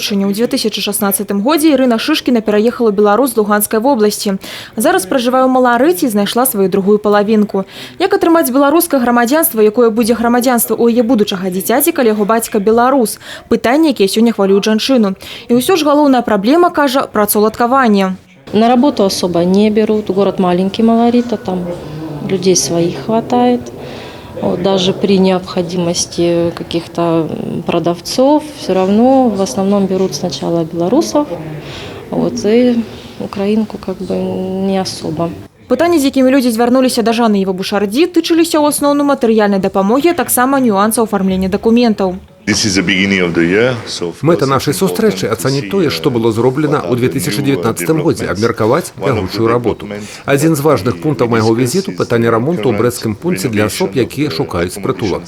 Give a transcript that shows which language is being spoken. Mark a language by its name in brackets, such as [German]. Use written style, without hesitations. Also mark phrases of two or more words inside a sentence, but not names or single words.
[Belarusian] У 2016 годзе Ірына Шышкіна пераехала ў Беларусь з Луганскай вобласці. Зараз пражывае ў Маларыці і знайшла сваю другую палавінку. Як атрымаць беларускае грамадзянства, якое будзе грамадзянства ў яе будучага дзіцяці, калі яго бацька беларус? Пытанне, якія сёння хвалююць жанчыну. І ўсё ж галоўная праблема, кажа, працаўладкаванне. [Russian] На работу особо не берут. Город маленький, Маларита, там людей своих хватает. Вот, даже при необходимости каких-то продавцов все равно в основном берут сначала белорусов, вот, и украинку как бы не особо. [Belarusian] Пытанні, з якімі людзі звярнуліся да Жанны Єва-Бушардзі, тычыліся ў асноўным матэрыяльнай дапамогі, а таксама нюансаў афармлення дакументаў. Мэта нашай сустрэчы ацаніць тое, што было зроблена ў 2019 годзе, абмеркаваць бягучую работу. Адзін з важных пунктаў майго візіту – пытанне рамонту ў брэсцкім пункце для асоб, якія шукаюць прытулак.